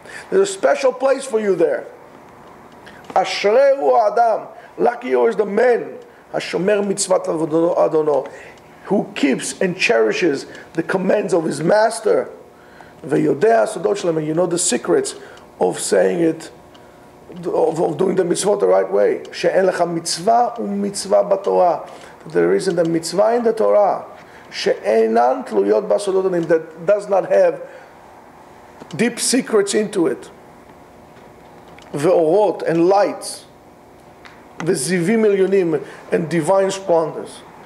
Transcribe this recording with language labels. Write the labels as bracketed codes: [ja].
[en] There's a special place for you there. [he] אשריהו האדם, [en] lucky is the man, [he] השומר מצוות אדונו, [en] who keeps and cherishes the commands of his master. [he] ויודע הסודות שלהם, [en] and you know the secrets of saying it, of doing the mitzvot the right way. [he] שאין לך מצווה ומצווה בתורה. [en] There isn't a mitzvah in the Torah [he] שאינן תלויות בסודות הנעים, [en] that does not have deep secrets into it. ואורות and lights. [he] וזיווים עליונים [en] and divine splendors.